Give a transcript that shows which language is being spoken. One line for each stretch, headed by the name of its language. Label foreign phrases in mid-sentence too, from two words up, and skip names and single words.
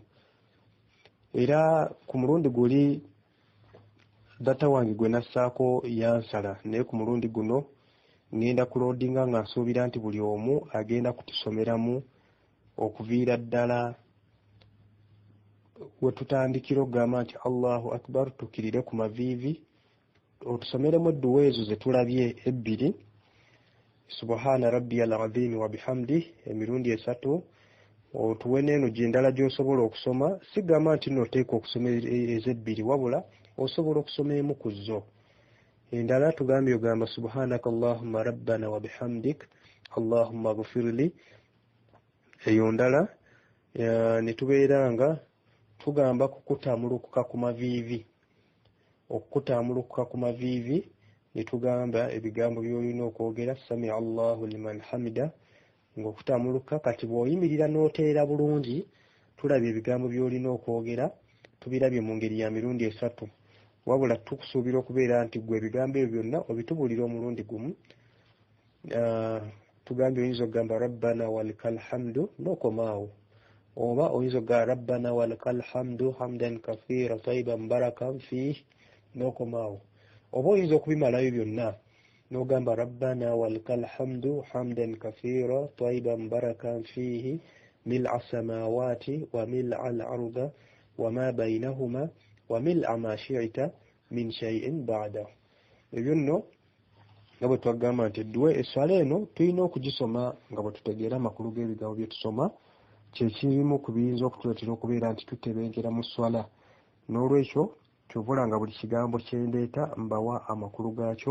Ganda: Era ku mulundi guli data wange gwe nassaako yansala, naye ku mulundi guno ngenda kuloadinga nga nsuubira nti buli omu agenda kutusomeramu okuviira ddala we tutandikira okugamba nti
Arabic: الله أكبر,
Ganda: tukirire ku maviivi, otusomeremu edduwa ezo ze tulabye ebbiri,
Arabic: سبحان ربي العظيم وبحمده
Ganda: emirundi 3, otuwe n'eno gy'endala gy'osobola okusoma. Sigamba nti noteeka okusoma ez'ebbiri, wabula osobola okusoma emu ku zo. Endala tugambye ogamba
Arabic: سبحانك اللهم ربنا وبحمدك اللهم اغفر لي.
Ganda: Eyo ndala ne tubeera nga tugamba kukutamulukuka ku maviivi. Okukutamulukuka ku maviivi ne tugamba ebigambo by'olina okwogera
Arabic: سمع الله لمن حمده,
Ganda: ng'okutamuluka kati bw'oyimirira n'oteera bulungi. Tulabye ebigambo by'olina okwogera tubirabye mu ngeri ya mirundi 3, wabula tukusuubira okubeera nti gwe ebigambo ebyo byonna obitubulira omulundi gumu. Tugambye oyinza okugamba
Arabic: ربنا ولك الحمد
Ganda: n'okomaawo, oba oyinza okugamba
Arabic: ربنا ولك الحمد حمدا كثيرا طيبا مباركا فيه
Ganda: n'okomaawo, oba oyinza okubimalayo byonna n'ogamba
Arabic: ربنا ولك الحمد حمدا كثيرا طيبا مباركا فيه ملء السماوات وملء الأرض وما بينهما وملء ما شئت من شيء بعده.
Ganda: Ebyo nno nga bwe twagamba nti edduwe esswala eno tulina okugisoma nga bwe tutegeera amakulu g'ebigambo bye tusoma, kyekirimu ku biyinza okutuleetera okubeera nti tutebenkera mu swala. N'olwekyo kyovula nga buli kigambo kyendeeta mbawa amakulu gaakyo.